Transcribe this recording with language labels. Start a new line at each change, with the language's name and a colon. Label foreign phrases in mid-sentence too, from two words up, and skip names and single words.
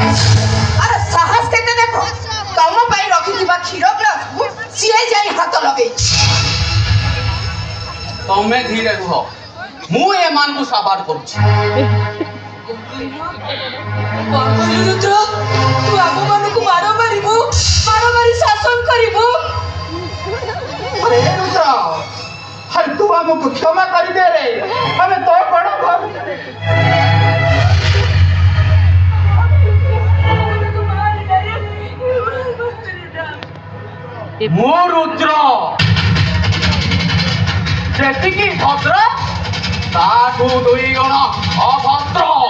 Odia: ଆରେ ସାହସ କେତେ ଦେଖ, ତମ ପାଇଁ ରଖିଥିବା କ୍ଷୀର ଗ୍ଲାସକୁ ସିଏ ଯାଇ ହାତ ଲଗେଇଛି। ତମେ ଧୀରେ ରୁହ, ମୁଁ ଏମାନଙ୍କୁ ସାବାଡ଼ କରୁଛି। ରୁଦ୍ର, ତୁ ଆମମାନଙ୍କୁ ମାର ମାରିବୁ, ମାର ମାରି ଶାସନ କରିବୁ?
Hindi: अरे रुद्र, अरे तू हमको क्षमा कर दे रे, हमें तो बड़ा भाव
Odia: ମୁଁ ରୁଦ୍ର ଯେତିକି ଭଦ୍ର ତାଠୁ 2 ଗୁଣ ଅଭଦ୍ର।